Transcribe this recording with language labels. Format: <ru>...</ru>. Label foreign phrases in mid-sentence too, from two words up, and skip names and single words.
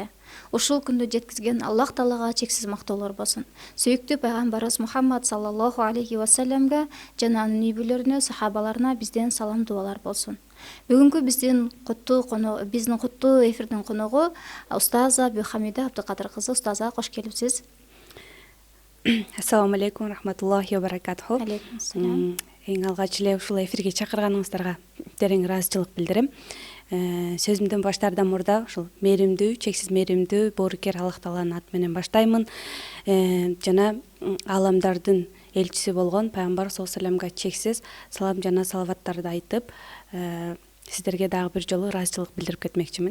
<ky>Ушул күндү жеткизген Аллах Таалага чексиз мактоолор болсун. Сүйүктүү пайгамбарыбыз Мухаммад</ky> <ar>صلى الله عليه وسلم</ar> <ky>жана анын үй бүлөлөрүнө, сахабаларына бизден салам дубалар болсун. Бүгүнкү биздин куттуу эфирдин коногу устаза Абдухамида Абдыкадыр кызы. Устаза, кош келипсиз.</ky> <ar>السلام عليكم ورحمة الله وبركاته. عليكم السلام.</ar> <ky>Эң алгач эле ушул эфирге чакырганыңыздарга терең ыраазычылык билдирем. Сөзүмдөн баштаардан мурда ушул мээримдүү, чексиз мээримдүү, боорукер Аллах Тааланын аты менен баштаймын. Жана аламдардын элчиси болгон пайгамбар</ky> <ar>صلى الله عليه وسلم</ar> <ky>чексиз салам жана салаваттарды айтып, сиздерге дагы бир жолу ыраазычылык билдирип кетмекчимин.</ky>